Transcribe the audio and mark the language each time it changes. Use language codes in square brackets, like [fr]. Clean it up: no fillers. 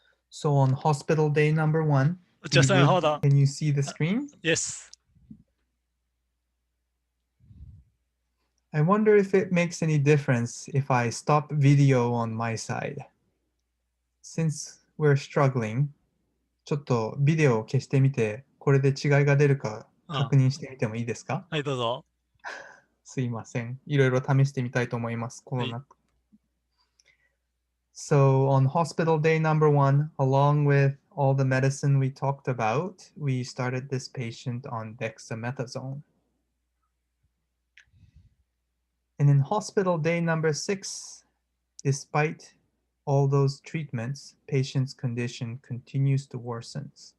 [en] So on hospital day number 1, Just hold on. can you see the screen? Yes. I wonder if it makes any difference if I stop video on my side. Since we're struggling, [ja] ちょっとビデオを消してみて、これで違いが出るか確認してみてもいいですか？はい、どうぞ。すいません。いろいろ試してみたいと思います。コロナ。 [en] So on hospital day number 1, along with all the medicine we talked about, we started this patient on dexamethasone. And in hospital day number 6, despite all those treatments, patient's condition continues to worsen.